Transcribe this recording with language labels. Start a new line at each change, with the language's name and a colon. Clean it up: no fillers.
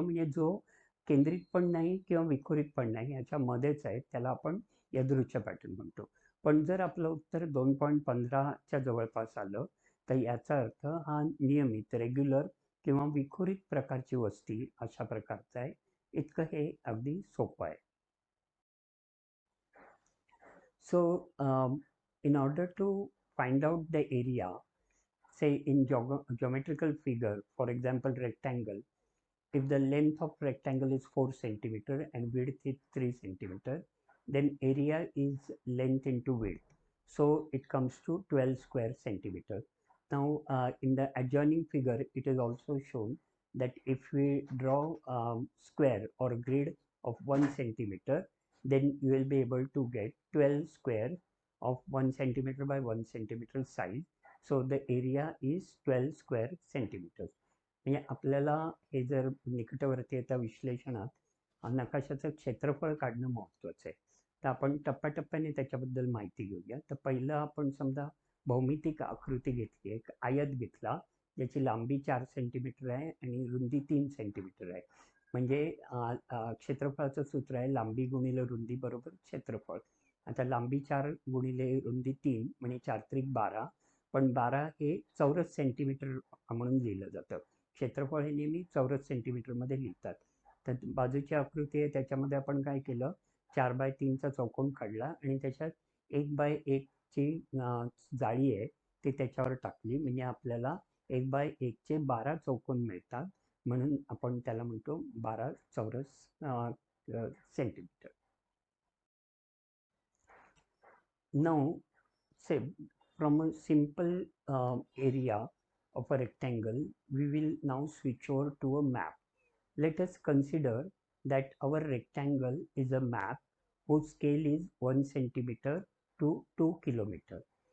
Marathi: म्हणजे जो केंद्रित पण नाही किंवा विखुरित पण नाही, याच्या मध्येच आहे, त्याला आपण यादृच्छ पॅटर्न म्हणतो. पण जर आपलं उत्तर 2.15च्या जवळपास आलं तर याचा अर्थ हा नियमित, रेग्युलर किंवा विखुरित प्रकारची वस्ती अशा प्रकारचा आहे. इतकं हे अगदी सोपं आहे.
English: So in order to find out the area, say in geometrical figure, for example rectangle, if the length of rectangle is 4 centimeter and width is 3 centimeter, then area is length into width. So it comes to 12 square centimeter. Now in the adjoining figure, it is also shown that if we draw square or grid of 1 centimeter, then you will be able to get 12 square of 1 centimeter by 1 centimeter size. So the area is 12 square centimeters.
Marathi: म्हणजे आपल्याला हे जर निकटवर्तीयता विश्लेषणात नकाशाचं क्षेत्रफळ काढणं महत्त्वाचं आहे. तर आपण टप्प्याटप्प्याने त्याच्याबद्दल माहिती घेऊया. तर पहिलं आपण समजा भौमितिक आकृती घेतली, एक आयत घेतला ज्याची लांबी 4 सेंटीमीटर आहे आणि रुंदी 3 सेंटीमीटर आहे. म्हणजे क्षेत्रफळाचं सूत्र आहे लांबी गुणिले रुंदी बरोबर क्षेत्रफळ. आता लांबी 4 गुणिले रुंदी 3 म्हणजे 4 त्रिक 12, पण 12 हे चौरस सेंटीमीटर म्हणून लिहिलं जातं. क्षेत्रफळ हे नेहमी चौरस सेंटीमीटरमध्ये लिहितात. तर बाजूची आकृती आहे त्याच्यामध्ये आपण काय केलं, 4x3चा चौकोन काढला आणि त्याच्यात 1x1ची जाळी आहे ती त्याच्यावर टाकली, म्हणजे आपल्याला 1x1चे 12 चौकोन मिळतात. म्हणून आपण त्याला म्हणतो 12 चौरस
English: centimeter. Now, say from a simple area of a rectangle, we will now switch over to a map. Let us consider that our rectangle is a map whose scale is 1 centimeter to 2 kilometer.